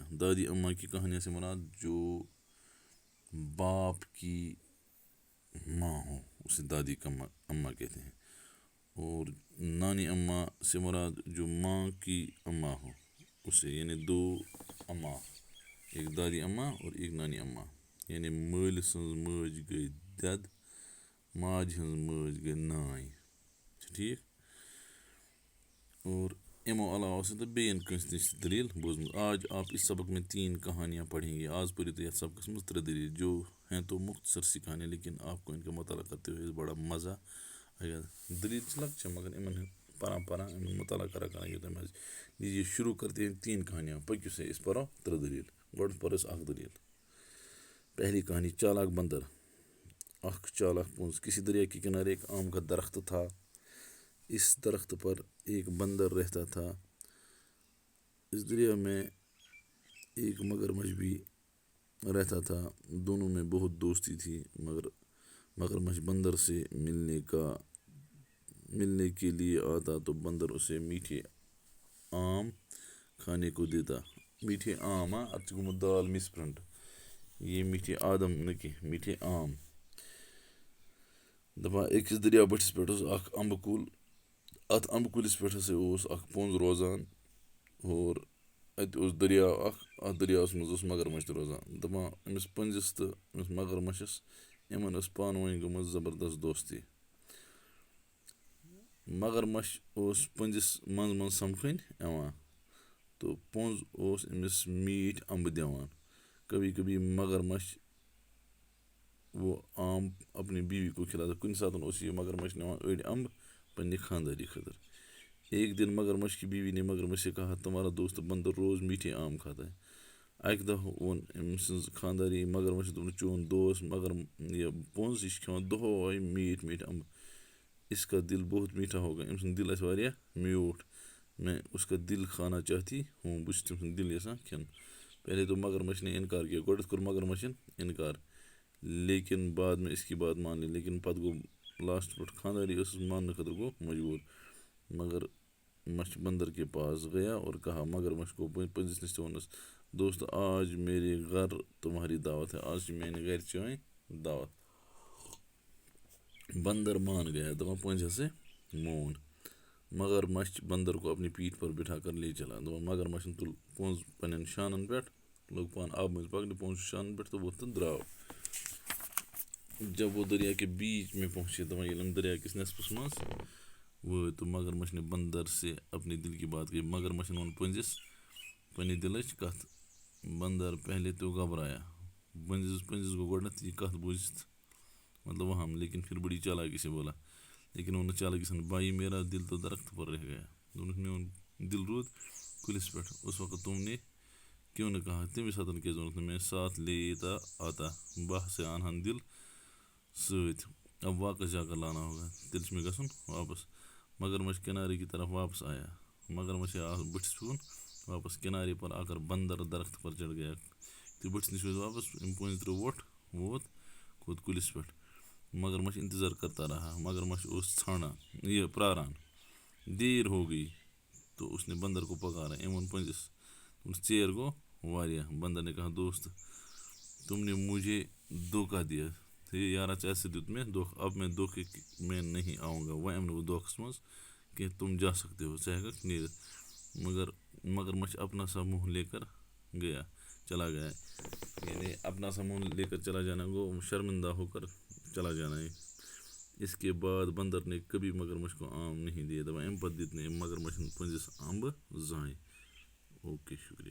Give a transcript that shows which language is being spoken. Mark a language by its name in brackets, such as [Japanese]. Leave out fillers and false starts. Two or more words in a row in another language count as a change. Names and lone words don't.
[Urdu] دادی اماں کی کہانیاں سے مراد جو باپ کی ماں ہو اسے دادی کا اماں کہتے ہیں، اور نانی اماں سے مراد جو ماں کی اماں ہو اسے، یعنی 2 اماں، ایک دادی اماں اور ایک نانی اماں، یعنی [Kashmiri] مٲلۍ سٕنٛز مٲج گٔے دٮ۪د، ماجہِ ہٕنٛز مٲج گٔے نانۍ، چھُ ٹھیٖک؟ اور امو علاوہ ٲسۍ نہٕ بیٚیَن کٲنٛسہِ نِش دٔلیٖل بوٗزمٕژ۔ [Urdu] آج آپ اس سبق میں 3 کہانیاں پڑھیں گے۔ [Kashmiri] آج پٔرِو تُہۍ یتھ سبقس منٛز 3 دٔلیٖل، [Urdu] جو ہیں تو مختصر سی کہانیاں، لیکن آپ کو ان کا مطالعہ کرتے ہوئے بڑا مزہ آئے گا۔ [Kashmiri] دٔلیٖل چھِ لۄکچہِ مگر یِمن پران یِمن مطالعہ کران یوٗتاہ مزٕ [Urdu] لیجیے شروع کرتے ہیں 3 کہانیاں۔ [Kashmiri] پٔکِو سا أسۍ پرو 3 دٔلیٖل۔ گۄڈٕ پرو أسۍ 1 دٔلیٖل۔ [Urdu] پہلی کہانی، چالاک بندر۔ [Kashmiri] اکھ چالاک پوٚنٛز۔ [Urdu] کسی دریا کے کنارے ایک آم کا درخت تھا۔ اس درخت پر ایک بندر رہتا تھا۔ اس دریا میں ایک مگرمچھ بھی رہتا تھا۔ دونوں میں بہت دوستی تھی، مگر مگرمچھ بندر سے ملنے کے لیے آتا تو بندر اسے میٹھے آم کھانے کو دیتا۔ میٹھے آم، [Kashmiri] اتھ چھُ گوٚمُت دال مس پرنٹ، یہ میٹھے آدم نہٕ کینٛہہ، [Urdu] میٹھے آم۔ [Kashmiri] دپان أکِس دریا بٔٹھِس پٮ۪ٹھ اوس اکھ امبہٕ کُل۔ اتھ امبہٕ کُلِس پٮ۪ٹھ ہسا اوس اکھ پوٚنٛز روزان، اور اتہِ اوس دٔریاو اکھ، اتھ دٔریاوس منٛز اوس مگرمچھ تہِ روزان۔ دپان أمِس پٔنٛزِس تہٕ أمِس مگرمچھس یِمن ٲس پانہٕ ؤنۍ گٔمٕژ زبردست دوستی۔ مگرمچھ اوس پٔنٛزِس منٛزٕ منٛزٕ سمکھٕنۍ یِوان، تہٕ پوٚنٛز اوس أمِس میٖٹھۍ امبہٕ دِوان۔ [Urdu] کبھی کبھی مگرمچھ وہ آم اپنی بیوی کو کھلاتا۔ [Kashmiri] کُنہِ ساتہٕ اوس یہِ مگرمچھ نِوان أڑۍ امبہٕ پننہِ خانٛداری خٲطرٕ۔ [Urdu] ایک دن مگرمچھ کی بیوی نے مگرمچھ سے کہا، تمہارا دوست بندر روز میٹھے آم کھاتا ہے۔ [Kashmiri] اکہِ دۄہ ووٚن أمۍ سٕنٛز خانٛدارنہِ مگرمچھس، دوٚپُن چون دوست یہِ پوٚنٛز یہِ چھُ کھٮ۪وان دۄہے میٖٹھۍ میٖٹھۍ امبہٕ، [Urdu] اس کا دل بہت میٹھا ہوگا، [Kashmiri] أمۍ سُنٛد دل آسہِ واریاہ میوٗٹھ، [Urdu] میں اس کا دل کھانا چاہتی ہوں، [Kashmiri] بہٕ چھُس تٔمۍ سُنٛد دل یژھان کھٮ۪ون۔ [Urdu] پہلے تو مگرمچھ نے انکار کیا، [Kashmiri] گۄڈٕنیتھ کوٚر مگرمچھن انکار، [Urdu] لیکن بعد میں اس کی بات مان لی، [Kashmiri] لیکن پتہٕ گوٚو لاسٹس پٮ۪ٹھ خانٛداری ٲسٕس ماننہٕ خٲطرٕ گوٚو مجبوٗر۔ [Urdu] مگرمچھ بندر کے پاس گیا اور کہا، [Kashmiri] مگرمچھ کو پٔنٛزِس نِش تہٕ ووٚننَس، [Urdu] دوست آج میرے گھر تمہاری دعوت ہے، [Kashmiri] آز چھِ میانہِ گرِ چٲنۍ دعوت۔ [Urdu] بندر مان گیا، [Kashmiri] دپان پٔنٛزۍ ہسا مون۔ [Urdu] مگرمچھ بندر کو اپنی پیٹھ پر بٹھا کر لے چلا۔ [Kashmiri] دپان مگرمچھن تُل پوٚنٛز پننٮ۪ن شانن پٮ۪ٹھ، لوٚگ پان آبہٕ مٔنٛزۍ پکنہِ، پوٚنٛز چھُ شانن پٮ۪ٹھ تہٕ ووٚتھ تہٕ درٛاو۔ [Urdu] جب وہ دریا کے بیچ میں پہنچے، [Kashmiri] دپان ییٚلہِ یِم دریا کِس نٮ۪صفس منٛز وٲتۍ [Urdu] تو مگرمچھ نے بندر سے اپنے دل کی بات کہی۔ [Kashmiri] مگرمچھن ووٚن پٔنٛزِس پننہِ دلٕچ کتھ۔ [Urdu] بندر پہلے تو گھبرایا، [Kashmiri] پٔنٛزِس گوٚو گۄڈنٮ۪تھ یہِ کتھ بوٗزِتھ مطلب وہم، [Urdu] لیکن پھر بڑی چالاکی سے بولا، [Kashmiri] لیکن ووٚنُن چالاکی سان، [Urdu] بھائی میرا دل تو درخت پر رہ گیا، [Kashmiri] دوٚپنُکھ میون دل روٗد کُلِس پٮ۪ٹھ۔ [Urdu] اس وقت تم نے کیوں نہٕ کہا، [Kashmiri] تَمہِ ساتہٕ کیازِ ووٚنُکھ نہٕ، [Urdu] میں ساتھ لیتا آتا، [Kashmiri] بہٕ ہسا انہن دل سۭتۍ، [Urdu] اب واپس جا کر لانا ہوگا، [Kashmiri] تیٚلہِ چھُ مےٚ گژھُن واپس۔ [Urdu] مگرمچھ کنارے کی طرف واپس آیا، [Kashmiri] مگرمچھ آو بٔٹھِس کُن واپس۔ [Urdu] کنارے پر آ کر بندر درخت پر چڑھ گیا۔ [Kashmiri] یُتھُے بٔٹھِس نِش وٲتۍ واپس، أمۍ پٔنٛزۍ ترٛٲو ووٚٹھ، ووت کھوٚت کُلِس پٮ۪ٹھ۔ [Urdu] مگرمچھ انتظار کرتا رہا، [Kashmiri] مگرمچھ اوس پراران۔ [Urdu] دیر ہو گئی تو اس نے بندر کو پکارا۔ [Kashmiri] أمۍ ووٚن پٔنٛزِس، دوٚپنَس ژیر گوٚو واریاہ۔ [Urdu] بندر نے کہا، دوست تم نے مجھے دھوکہ دیا، [Kashmiri] ہے یارا ژےٚ ہسا دیُت مےٚ دھوکہٕ، [Urdu] اب میں دھوکے میں نہیں آؤں گا، [Kashmiri] وۄنۍ یِمہٕ نہٕ بہٕ دھوکس منٛز کینٛہہ، [Urdu] تم جا سکتے ہو، [Kashmiri] ژٕ ہٮ۪ککھ نیٖرِتھ۔ [Urdu] مگر مگرمچھ اپنا سا منہ لے کر چلا گیا، یعنی اپنا سا منہ لے کر چلا جانا گو شرمندہ ہو کر چلا جانا ہے۔ اس کے بعد بندر نے کبھی مگرمچھ کو آم نہیں دیے۔ [Kashmiri] دپان امہِ پتہٕ دِتۍ نہٕ أمۍ مگرمچھن پٔنٛزِس امبہٕ زٕہٕنۍ۔ اوکے، شُکریہ۔